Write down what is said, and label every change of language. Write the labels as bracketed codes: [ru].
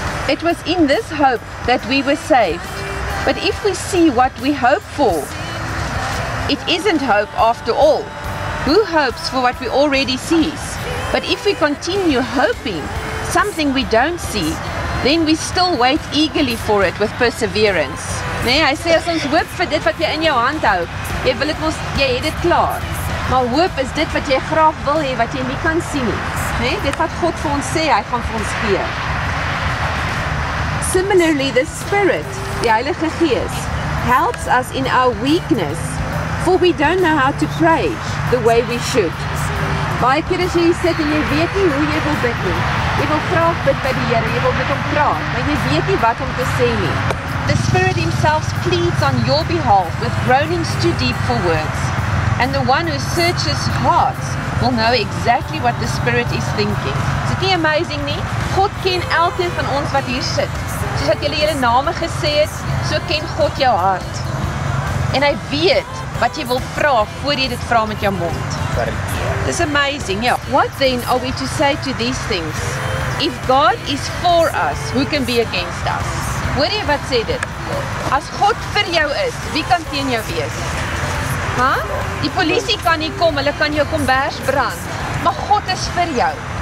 [en] It was in this hope that we were saved. But if we see what we hope for, it isn't hope after all. Who hopes for what we already sees? But if we continue hoping something we don't see, then we still wait eagerly for it with perseverance. [af] Nee, hy sê as ons hoop vir dit wat jy in jou hand hou, jy wil dit mos, jy het dit klaar. Maar hoop is dit wat jy graag wil hê wat jy nie kan sien nie. Nee, dit wat God vir ons sê, hy gaan vir ons gee. [en] Similarly, the Spirit, die Heilige Gees, helps us in our weakness, for we don't know how to pray the way we should. [af] Baie keer as jy sit en jy weet nie hoe jy wil bid nie. Jy wil graag bid by die Here, jy wil met hom praat, maar jy weet nie wat om te sê nie. [en] The Spirit himself pleads on your behalf with groanings too deep for words. And the one who searches hearts will know exactly what the Spirit is thinking. [af] Is dit nie amazing nie? God ken elkeen van ons wat hier sit. Soos wat julle julle name gesê het, so ken God jou hart. En hy weet wat jy wil vra voor jy dit vra met jou mond. [en] This is amazing, yeah. What then are we to say to these things? If God is for us, who can be against us? [af] Hoor jy wat sê dit? As God vir jou is, wie kan teen jou wees? Ha? Die polisie kan nie kom, hulle kan jou kombers brand. Maar God is vir jou.